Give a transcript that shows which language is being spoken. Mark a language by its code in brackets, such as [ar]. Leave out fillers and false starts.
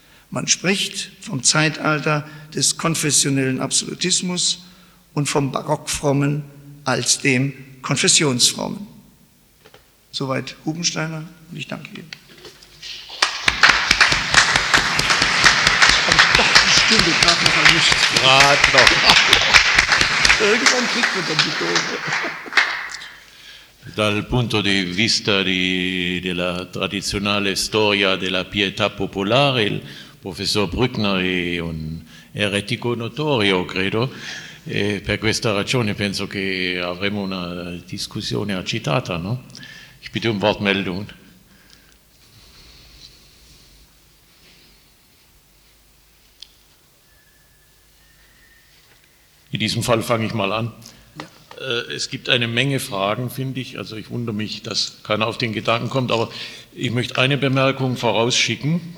[de] Man spricht vom Zeitalter des konfessionellen Absolutismus und vom Barockfrommen als dem Konfessionsfrommen. Soweit Hubensteiner und ich danke Ihnen. Gerade noch. Irgendwann kriegt man dann die Kurve. [it] Dal punto di vista della tradizionale storia della pietà popolare, il professor Brückner è un eretico notorio, credo, e per questa ragione penso che avremo una discussione agitata, no? [de] Ich bitte um Wortmeldung. In diesem Fall fange ich mal an. Es gibt eine Menge Fragen, finde ich. Also ich wundere mich, dass keiner auf den Gedanken kommt. Aber ich möchte eine Bemerkung vorausschicken.